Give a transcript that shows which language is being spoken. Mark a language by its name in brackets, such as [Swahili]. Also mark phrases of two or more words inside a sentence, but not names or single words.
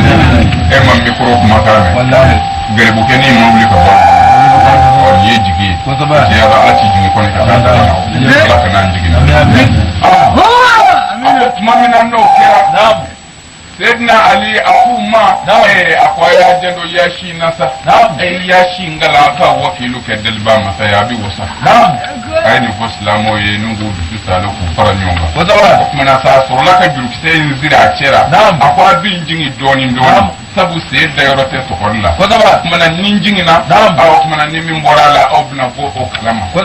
[Bambara] e ma mikoro kumakan mɛn gɛrɛbukɛ ni ma wuli ka bɔ nin ye jigi ye tiɲɛ yɛrɛ Ala t'i jigin kɔni ka taa da la Ala ka n'a jigin a ko tuma min na n'o kɛra Seydina Ali a k'u ma a ko a y'a jando Yaasi nasa Yaasi ngala ka wakilu kɛ deliba masaya a bɛ wasa a ye nin fɔ silamɛw ye n'u k'u dusu salen k'u fara ɲɔgɔn kan o tuma na sa sɔrɔla ka jurukisɛ in siri a cɛra a ko a bɛ jigin dɔɔnin dɔɔnin sabu sen dayɔrɔ tɛ tɔgɔli la o tuma na ni jiginna o tuma na ni min bɔra a la aw bɛna bɔ o kalama